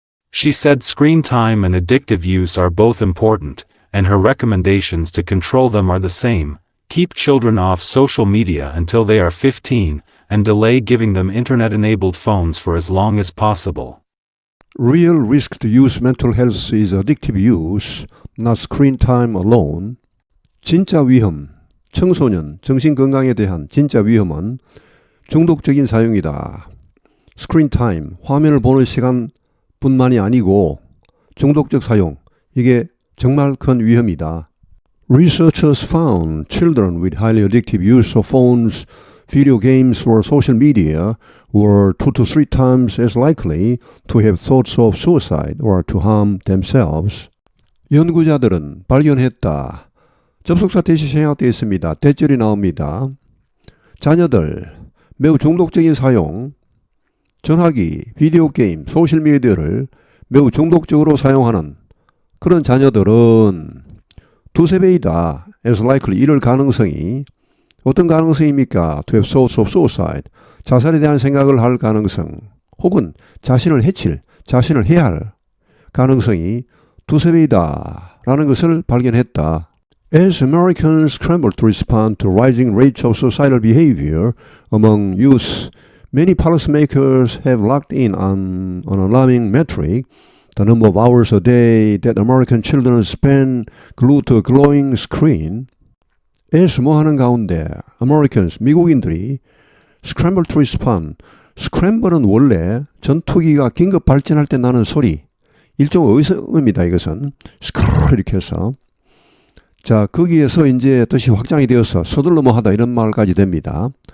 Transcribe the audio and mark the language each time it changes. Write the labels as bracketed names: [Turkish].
[English] She said screen time and addictive use are both important, and her recommendations to control them are the same: keep children off social media until they are 15, and delay giving them internet-enabled phones for as long as possible. Real risk to youth mental health is addictive use, not screen time alone. [Korean] 진짜 위험, 청소년 정신건강에 대한 진짜 위험은 중독적인 사용이다. 스크린 타임, 화면을 보는 시간뿐만이 아니고 중독적 사용, 이게 정말 큰 위험이다. [English] Researchers found children with highly addictive use of phones, video games, or social media were 2 to 3 times as likely to have thoughts of suicide or to harm themselves. [Korean] 연구자들은 발견했다. 접속사 대시 생략되어 있습니다. 대절이 나옵니다. 자녀들, 매우 중독적인 사용, 전화기, 비디오 게임, 소셜미디어를 매우 중독적으로 사용하는 그런 자녀들은 2~3배이다. as likely, 이럴 가능성이 어떤 가능성입니까? [English] to have thoughts of suicide, [Korean] 자살에 대한 생각을 할 가능성, 혹은 자신을 해칠, 자신을 해할 가능성이 2~3배이다 라는 것을 발견했다. [English] As Americans scramble to respond to rising rates of suicidal behavior among youth, many policymakers have locked in on an alarming metric: the number of hours a day that American children spend glued to a glowing screen. [Korean] as 뭐 하는 가운데 Americans, 미국인들이 [English] scramble to respond, [Korean] scramble은 원래 전투기가 긴급 발진할 때 나는 소리, 일종의 의성입니다. 이것은 이렇게 해서, 자, 거기에서 이제 뜻이 확장이 되어서 서둘러 뭐 하다 이런 말까지 됩니다.